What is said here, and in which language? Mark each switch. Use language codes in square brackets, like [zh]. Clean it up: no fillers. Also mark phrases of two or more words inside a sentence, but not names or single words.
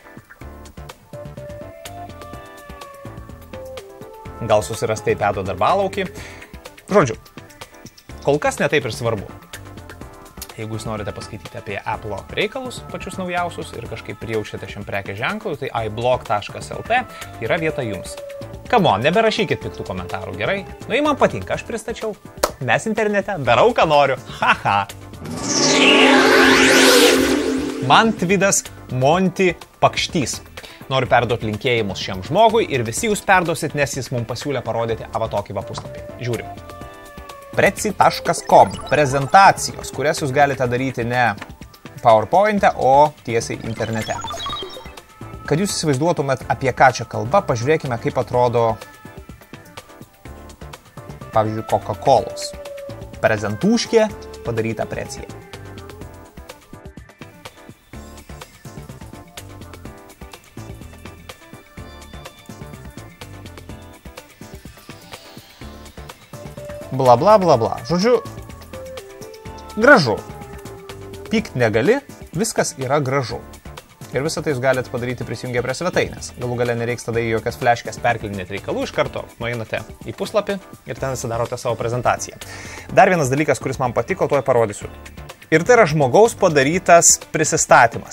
[lt] Gal susirasti iPad'o darbalaukį. Žodžiu, kol kas ne taip ir svarbu. Jeigu jūs norite paskaityti apie Apple reikalus, pačius naujausius ir kažkaip prijaučiate šiam prekės ženklui, tai iblog.lt yra vieta jums. [en] Come on, [lt] neberašykit piktų komentarų, gerai? Nu, jei man patinka, aš pristačiau. Mes internete darau, ką noriu. Haha. Mantvidas Monti Pakštys. Noriu perduoti linkėjimus šiam žmogui ir visi jūs perduosit, nes jis mums pasiūlė parodyti tokį puslapį. Žiūrim. Prezi.com. Prezentacijos, kurias jūs galite daryti ne PowerPoint'e, o tiesiai internete. Kad jūs įsivaizduotumėt, apie ką čia kalba, pažiūrėkime, kaip atrodo, pavyzdžiui, Coca-Colos. Prezentūškė padaryta precija. Bla, bla, bla, bla. Žodžiu, gražu. Pykt negali, viskas yra gražu. Ir visą tai jūs galite padaryti prisijungę prie svetainės. Galų gale nereiks tada į jokias fleškės perkelinėti reikalų, iš karto nueinate į puslapį ir ten darote savo prezentaciją. Dar vienas dalykas, kuris man patiko, tuoj parodysiu. Ir tai yra žmogaus padarytas prisistatymas.